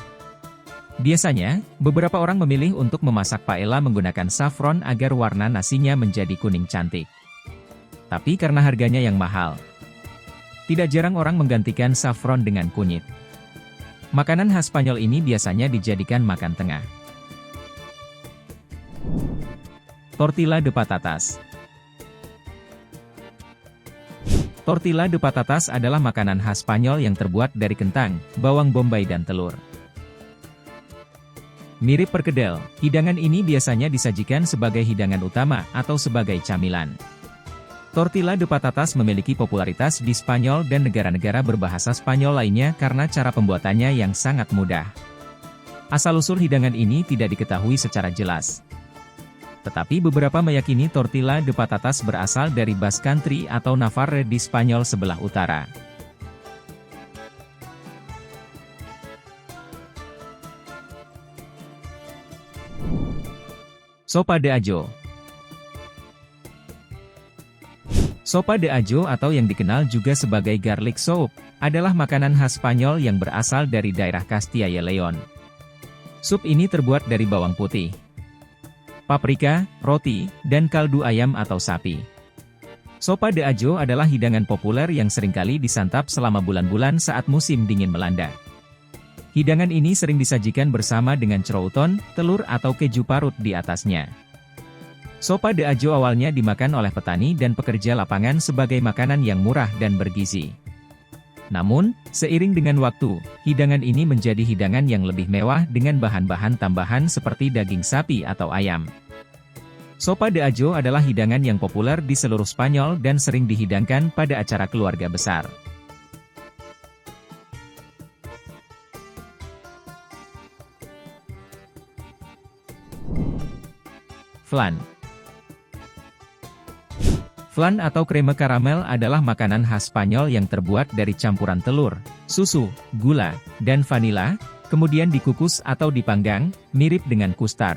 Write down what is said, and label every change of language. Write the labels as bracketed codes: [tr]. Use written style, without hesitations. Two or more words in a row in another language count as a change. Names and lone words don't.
[id] Biasanya, beberapa orang memilih untuk memasak paella menggunakan saffron agar warna nasinya menjadi kuning cantik. Tapi karena harganya yang mahal, tidak jarang orang menggantikan saffron dengan kunyit. Makanan khas Spanyol ini biasanya dijadikan makan tengah. Tortilla de patatas. Tortilla de patatas adalah makanan khas Spanyol yang terbuat dari kentang, bawang bombay dan telur. Mirip perkedel, hidangan ini biasanya disajikan sebagai hidangan utama atau sebagai camilan. Tortilla de patatas memiliki popularitas di Spanyol dan negara-negara berbahasa Spanyol lainnya karena cara pembuatannya yang sangat mudah. Asal-usul hidangan ini tidak diketahui secara jelas. Tetapi beberapa meyakini tortilla de patatas berasal dari Basque Country atau Navarre di Spanyol sebelah utara. Sopa de ajo. Sopa de ajo atau yang dikenal juga sebagai [en] garlic soup, [id] adalah makanan khas Spanyol yang berasal dari daerah Castilla y León. Sup ini terbuat dari bawang putih, paprika, roti, dan kaldu ayam atau sapi. Sopa de ajo adalah hidangan populer yang seringkali disantap selama bulan-bulan saat musim dingin melanda. Hidangan ini sering disajikan bersama dengan crouton, telur atau keju parut di atasnya. Sopa de ajo awalnya dimakan oleh petani dan pekerja lapangan sebagai makanan yang murah dan bergizi. Namun, seiring dengan waktu, hidangan ini menjadi hidangan yang lebih mewah dengan bahan-bahan tambahan seperti daging sapi atau ayam. Sopa de ajo adalah hidangan yang populer di seluruh Spanyol dan sering dihidangkan pada acara keluarga besar. Flan. Flan atau kreme karamel adalah makanan khas Spanyol yang terbuat dari campuran telur, susu, gula, dan vanila, kemudian dikukus atau dipanggang, mirip dengan kustar.